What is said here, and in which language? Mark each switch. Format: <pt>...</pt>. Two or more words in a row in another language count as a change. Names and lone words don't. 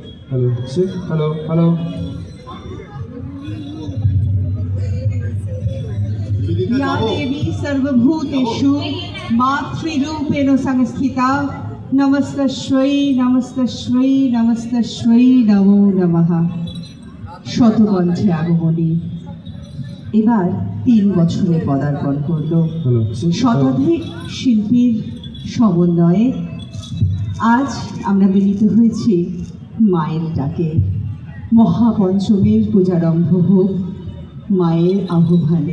<en>hello six hello hello</en> <sa>या देवी सर्वभूतेषु मातृरूपेण संस्थिता नमस्तस्यै नमस्तस्यै नमस्तस्यै नमो नमः।</sa> <bn>শতকণ্ঠে আগমনী এবার ৩ বছরে পদার্পণ করল। শতাধিক শিল্পীর সমন্বয়ে আজ আমরা মিলিত হয়েছি মায়ের ডাকে। মহাপঞ্চমীর পূজারম্ভ হোক মায়ের আহ্বানে।</bn>